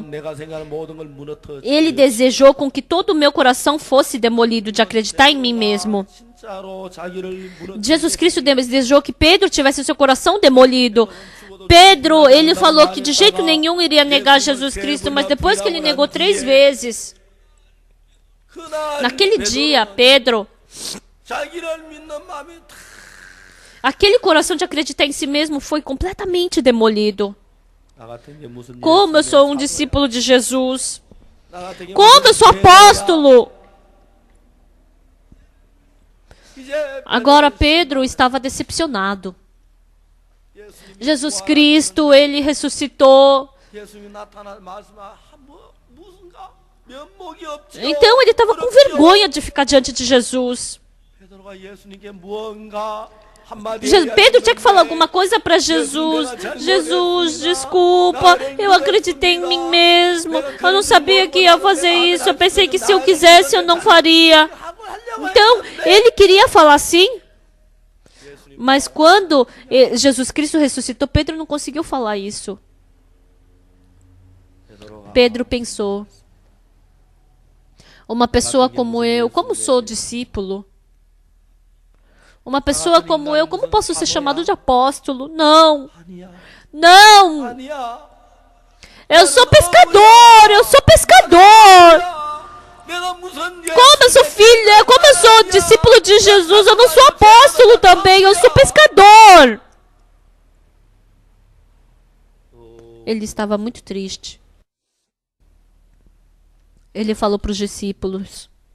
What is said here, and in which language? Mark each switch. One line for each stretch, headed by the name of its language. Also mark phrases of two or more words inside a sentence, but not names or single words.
Portuguese: Ele desejou com que todo o meu coração fosse demolido, de acreditar em mim mesmo. Jesus Cristo desejou que Pedro tivesse o seu coração demolido. Pedro, ele falou que de jeito nenhum iria negar Jesus Cristo, mas depois que ele negou 3 vezes, Naquele dia, Pedro,
Korean: 자기를 믿는 마음이 다
Portuguese: aquele coração de acreditar em si mesmo foi completamente demolido.
Korean: 나 같은 게 무슨
Portuguese: Como eu
Korean: 예수님의
Portuguese: sou um
Korean: 사도야.
Portuguese: discípulo de Jesus?
Korean: 나 같은 게
Portuguese: Como eu
Korean: 무슨
Portuguese: sou
Korean: 제자야.
Portuguese: apóstolo?
Korean: 이제
Portuguese: Agora Pedro estava decepcionado.
Korean: 예수님이
Portuguese: Jesus Cristo, ele ressuscitou.
Korean: 예수님이 나타나 말씀하 무슨가 면목이 없지.
Portuguese: Então ele estava com vergonha de ficar diante de Jesus.
Korean: 베드로가 예수님께 무언가 한마디
Portuguese: Pedro tinha que falar alguma coisa para Jesus. Jesus, desculpa, eu acreditei em mim mesmo. Eu não sabia que ia fazer isso. Eu pensei que se eu quisesse eu não faria. Então ele queria falar assim. Mas quando Jesus Cristo ressuscitou, Pedro não conseguiu falar isso. Pedro pensou: uma pessoa como eu, como sou discípulo? Uma pessoa como eu, como posso ser chamado de apóstolo? Não,
Korean: 아니야.
Portuguese: não.
Korean: 아니야.
Portuguese: Eu sou pescador, eu sou pescador.
Korean: 내가 무슨
Portuguese: Como eu sou filho, como eu sou discípulo de Jesus, eu não sou apóstolo também, eu sou pescador. Ele estava muito triste. Ele falou para os discípulos: